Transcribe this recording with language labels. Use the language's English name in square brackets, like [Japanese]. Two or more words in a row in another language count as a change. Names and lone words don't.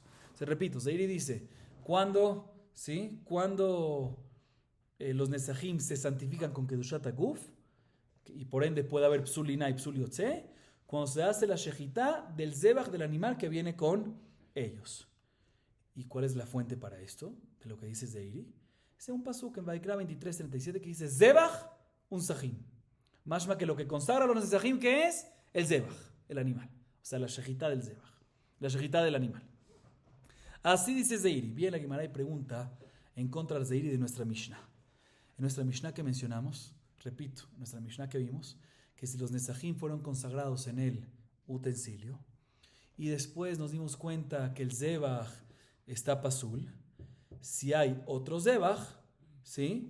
[Spanish] Se repito, Zeiri dice, cuando los Nesachim se santifican con [Hebrew] קדושת הגוף, [Spanish] y por ende puede haber [Hebrew] פסול לינה [Spanish] y [Hebrew] פסול יוצא, [Spanish] cuando se hace la shechitá del zebach del animal que viene con ellos. ¿Y cuál es la fuente para esto? De lo que dice Zeiri. Es un pasuk en Vaikra 23:37 que dice [Hebrew] זבח ונסכים. [Spanish] Mashma que lo que consagra a los sahim, ¿qué es? El Zebach, el animal. O sea, la shechitá del Zebach. La shechitá del animal. Así dice Zeiri. Bien, la Gemara pregunta en contra de Zeiri de nuestra Mishnah. En nuestra Mishnah que mencionamos, repito, en nuestra Mishnah que vimos, que si los nesachim fueron consagrados en el utensilio y después nos dimos cuenta que el Zebach está pasul, si hay otro zebach, ¿sí?